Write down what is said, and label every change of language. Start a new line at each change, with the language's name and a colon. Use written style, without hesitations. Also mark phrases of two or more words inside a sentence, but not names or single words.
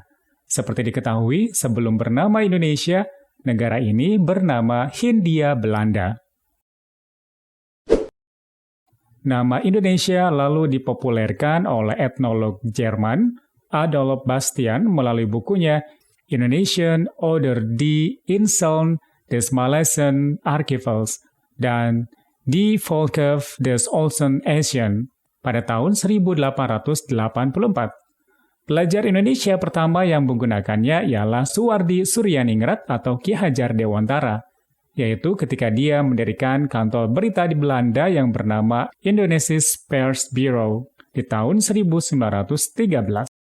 Indonesian: Seperti diketahui, sebelum bernama Indonesia, negara ini bernama Hindia Belanda. Nama Indonesia lalu dipopulerkan oleh etnolog Jerman Adolf Bastian melalui bukunya Indonesian oder die Inseln des Malaysian Archipels dan Die Volke des Ostasian pada tahun 1884. Pelajar Indonesia pertama yang menggunakannya ialah Suwardi Suryaningrat atau Ki Hajar Dewantara, yaitu ketika dia mendirikan kantor berita di Belanda yang bernama Indonesisch Persbureau di tahun 1913.